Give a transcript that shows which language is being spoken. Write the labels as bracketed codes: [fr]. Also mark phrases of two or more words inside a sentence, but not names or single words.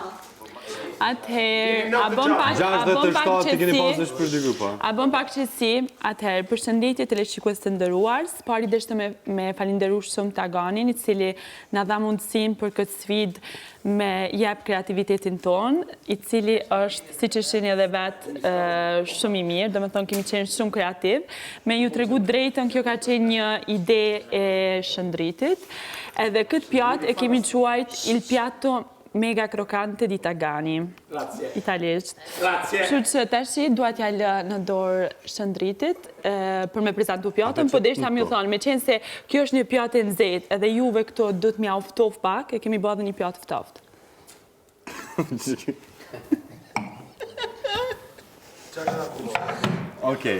[sq] Atëherë, a bëm pak qësi, atëherë, përshëndetje teleshikues të nderuar, pari deshte me falenderu shumë Taganin, I cili na dha mundësinë për këtë sfidë me jep kreativitetin ton, I cili është, siç e shihni edhe vetë, shumë I mirë, domethënë kemi qenë shumë kreativ. Me ju tregu drejtën, kjo ka qenë një ide e Shëndritit, edhe këtë pjatë e kemi quajt [it] il piatto mega croccante di Tagani. Grazie. [sq] Italisht. [it] Grazie. [sq] Kështu që tashi dua t'ja lë në dorë Shëndritit për me prezantu pjatën, po deshta më thonë, me qenë se kjo është një pjatë e nxehtë, edhe juve këto do të mja uftof pak, e kemi bërë një pjatë ftoftë. Okej.